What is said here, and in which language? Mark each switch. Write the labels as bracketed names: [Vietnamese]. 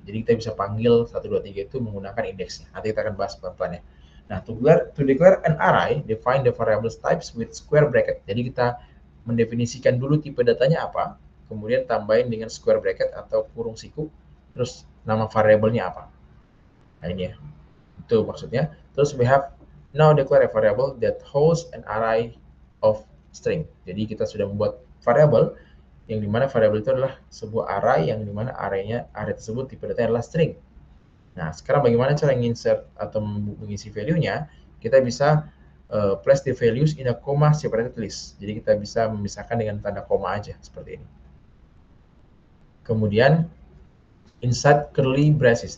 [Indonesian] Jadi kita bisa panggil 1, 2, 3 itu menggunakan indeksnya. Nanti kita akan bahas pelan-pelan ya. Nah, [English] to declare an array, define the variables types with square bracket. [Indonesian] Jadi kita mendefinisikan dulu tipe datanya apa, kemudian tambahin dengan square bracket atau kurung siku, terus nama variabelnya apa. Nah, ini ya. Itu maksudnya. Terus [English] we have now declare a variable that holds an array of string. [Indonesian] Jadi kita sudah membuat variabel yang dimana variabel itu adalah sebuah array yang dimana array tersebut tipe datanya adalah string. Nah, sekarang bagaimana cara insert atau mengisi value-nya? Kita bisa [English] place the values in a comma separated list. [Indonesian] Jadi kita bisa memisahkan dengan tanda koma aja seperti ini. Kemudian [English] inside curly braces.